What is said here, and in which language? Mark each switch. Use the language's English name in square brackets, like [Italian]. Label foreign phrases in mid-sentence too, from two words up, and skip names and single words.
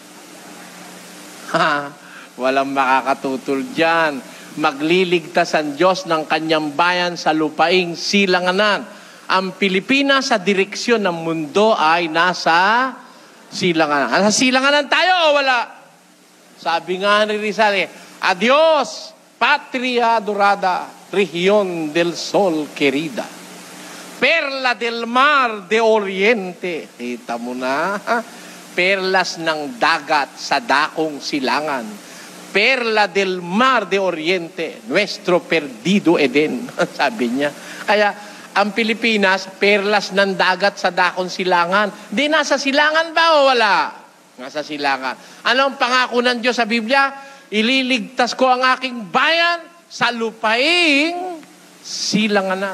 [Filipino] Walang makakatutol dyan. Magliligtas ang Diyos ng kanyang bayan sa lupaing silanganan. Ang Pilipinas sa direksyon ng mundo ay nasa silanganan. Nasa silanganan tayo o wala? Sabi nga ni Rizal, [Spanish] adios, patria dorada, región del sol querida. Perla del mar de oriente. [Filipino] Kita mo na, perlas ng dagat sa dakong silangan. [Spanish] Perla del mar de oriente, nuestro perdido Eden. [Filipino] Sabi niya. Kaya, ang Pilipinas, perlas ng dagat sa dakong silangan. Di nasa silangan ba o wala? Nasa silangan. Ano ang pangako ng Diyos sa Biblia? Ililigtas ko ang aking bayan sa lupaing silanganan.